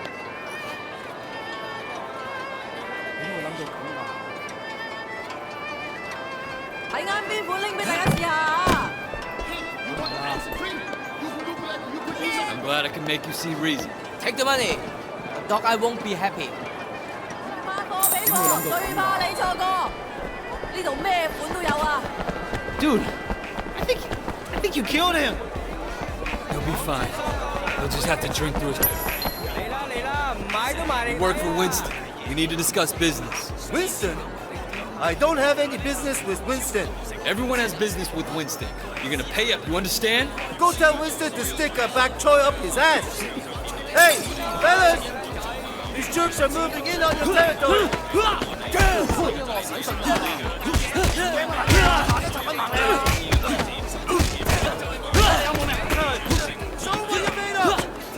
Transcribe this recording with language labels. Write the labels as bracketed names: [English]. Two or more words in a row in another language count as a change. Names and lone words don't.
[Cantonese] 睇啱邊款拎俾大家試下。 [English] I'm glad I can make you see reason. Take the money. Dog Eye won't be happy. [Cantonese] 發貨俾我，最怕你錯過。呢度咩款都有啊！ [English] Dude, I think you killed him. He'll be fine. He'll just have to drink through his... [Cantonese] 嚟啦嚟啦，唔買都買 [English] We [Cantonese] 你。 [English] work for Winston. We need to discuss business. Winston? I don't have any business with Winston. Everyone has business with Winston. You're gonna pay up, you understand? Go tell Winston to stick a back choy up his ass. Hey, fellas! These jerks are moving in on your territory. Show 'em what you're made of.